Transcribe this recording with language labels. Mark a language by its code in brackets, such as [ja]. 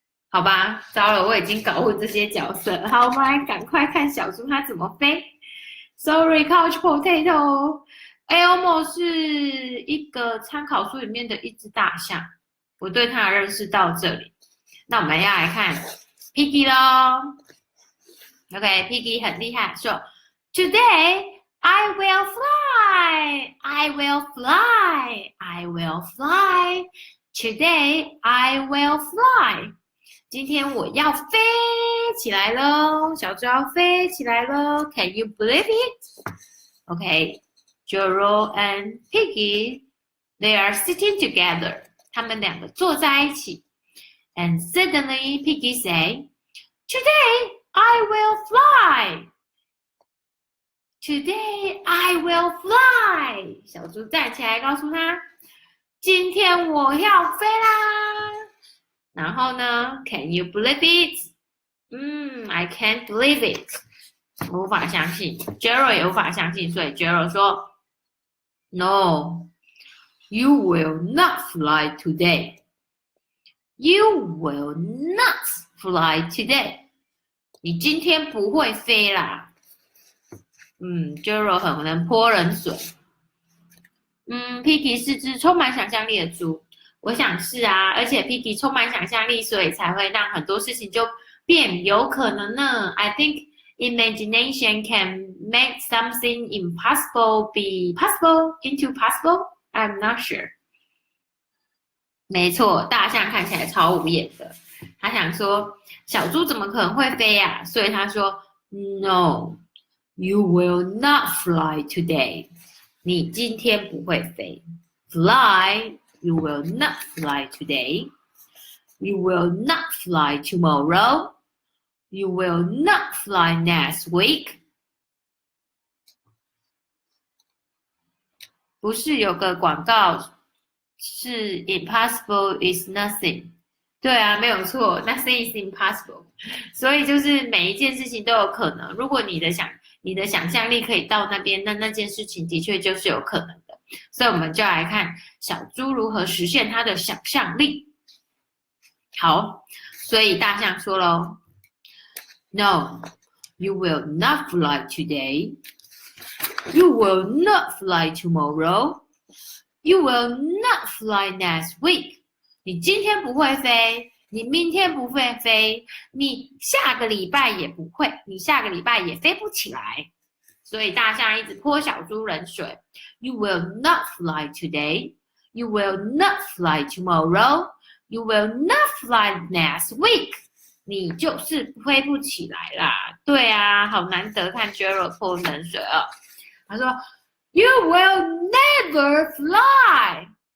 [zh] 好吧，糟了，我已经搞混这些角色。好，我们来赶快看小猪它怎么飞。 [en] Sorry, couch potato. [zh] Elmo 是一个参考书里面的一只大象，我对它的认识到这里。那我们要来看 Piggy 咯 OK，Piggy 很厉害，说 [en] Today I will fly, I will fly, I will fly. Today I will fly. [zh] 今天我要飞起来喽，小猪要飞起来喽 [en] Can you believe it? OK，Joro and Piggy, they are sitting together. [zh] 他们两个坐在一起。 [en] And suddenly Piggy said, Today I will fly. Today I will fly. [zh] 小猪站起来告诉他，今天我要飞啦。然后呢 [en] ，Can you believe it? I can't believe it. [zh] 我无法相信 ，Jero 也无法相信，所以 Jero 说 ， [en] No, you will not fly today. You will not fly today. [zh] 你今天不会飞啦。Jero 很能泼冷水。 Piggy 是只充满想象力的猪，我想是啊，而且 Piggy 充满想象力，所以才会让很多事情就变有可能呢。 [en] I think imagination can make something impossible be possible into possible. I'm not sure. [zh] 没错，大象看起来超无眼的。他想说，小猪怎么可能会飞呀？所以他说 ， [en] No, you will not fly today. [zh] 你今天不会飞。 [en] Fly, you will not fly today. You will not fly tomorrow. You will not fly next week. [zh] 不是有个广告是 [en] impossible is nothing。 [zh] 对啊，没有错 ， [en] nothing is impossible。 [zh] 所以就是每一件事情都有可能。如果你的想象力可以到那边，那件事情的确就是有可能的。所以我们就来看小猪如何实现它的想象力。好，所以大象说咯 [en] No, you will not fly today. You will not fly tomorrow. You will not fly next week. [zh] 你今天不会飞，你明天不会飞，你下个礼拜也不会，你下个礼拜也飞不起来。所以大象一直泼小猪冷水。 [en] You will not fly today. You will not fly tomorrow. You will not fly next week. [zh] 你就是飞不起来啦。对啊，好难得看 Gerald 泼冷水哦。他说 [en] You will never fly.